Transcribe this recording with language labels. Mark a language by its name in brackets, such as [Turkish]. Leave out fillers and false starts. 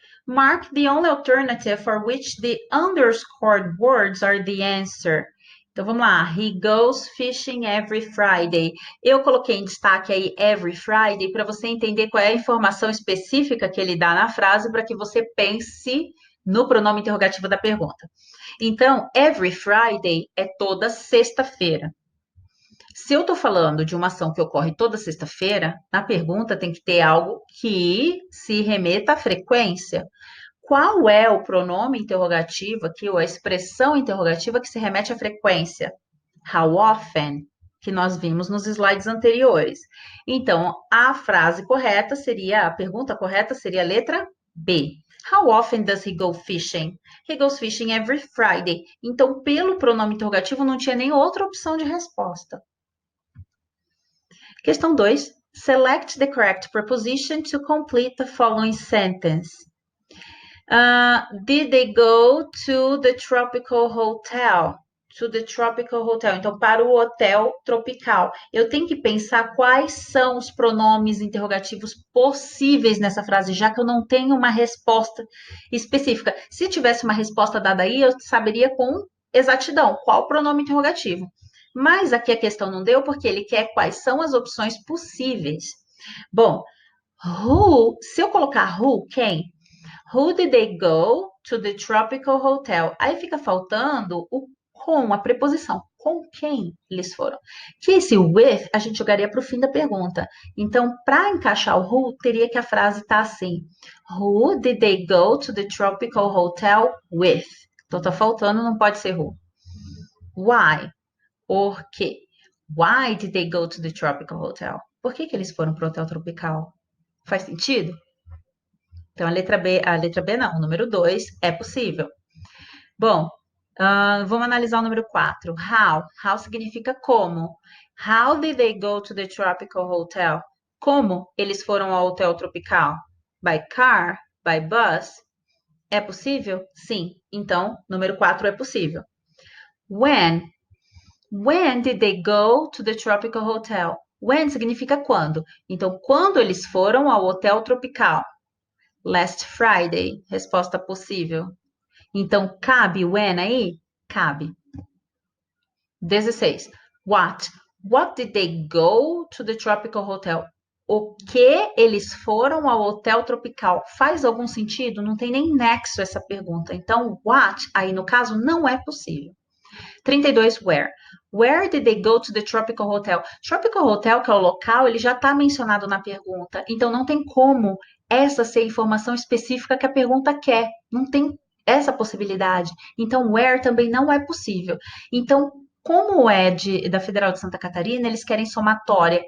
[English] Mark the only alternative for which the underscored words are the answer. [Portuguese] Então vamos lá. [English] He goes fishing every Friday. [Portuguese] Eu coloquei em destaque aí every Friday para você entender qual é a informação específica que ele dá na frase para que você pense no pronome interrogativo da pergunta. Então, every Friday é toda sexta-feira. Se eu estou falando de uma ação que ocorre toda sexta-feira, na pergunta tem que ter algo que se remeta à frequência. Qual é o pronome interrogativo aqui, ou a expressão interrogativa que se remete à frequência? [English] How often? [Portuguese] Que nós vimos nos slides anteriores. Então, a frase correta seria, a pergunta correta seria a letra B. [English] How often does he go fishing? He goes fishing every Friday. [Portuguese] Então, pelo pronome interrogativo, não tinha nem outra opção de resposta. Questão 2. [English] Select the correct preposition to complete the following sentence. Did they go to the tropical hotel? To the tropical hotel. [Portuguese] Então, para o hotel tropical. Eu tenho que pensar quais são os pronomes interrogativos possíveis nessa frase, já que eu não tenho uma resposta específica. Se tivesse uma resposta dada aí, eu saberia com exatidão qual pronome interrogativo. Mas aqui a questão não deu, porque ele quer quais são as opções possíveis. Bom, who, se eu colocar who, quem? [English] Who did they go to the tropical hotel? [Portuguese] Aí fica faltando o com, a preposição. Com quem eles foram? Que esse with a gente jogaria para o fim da pergunta. Então, para encaixar o who, teria que a frase estar assim. [English] Who did they go to the tropical hotel with? [Portuguese] Então, tá faltando, não pode ser who. [English] Why? [Portuguese] Por quê? [English] Why did they go to the tropical hotel? [Portuguese] Por que eles foram para o hotel tropical? Faz sentido? Então, a letra B não, o número 2 é possível. Bom, vamos analisar o número 4. How. How significa como. [English] How did they go to the tropical hotel? [Portuguese] Como eles foram ao hotel tropical? [English] By car? By bus? [Portuguese] É possível? Sim. Então, número 4 é possível. [English] When. When did they go to the tropical hotel? [Portuguese] When significa quando. Então, quando eles foram ao hotel tropical? [English] Last Friday. [Portuguese] Resposta possível. Então, cabe when aí? Cabe. 16. What? [English] What did they go to the tropical hotel? [Portuguese] O que eles foram ao hotel tropical? Faz algum sentido? Não tem nem nexo essa pergunta. Então, what, aí no caso, não é possível. [English] 32. Where? Where did they go to the tropical hotel? [Portuguese] Tropical hotel, que é o local, ele já está mencionado na pergunta. Então, não tem como essa ser a informação específica que a pergunta quer. Não tem essa possibilidade. Então, where também não é possível. Então, como é da Federal de Santa Catarina, eles querem somatória.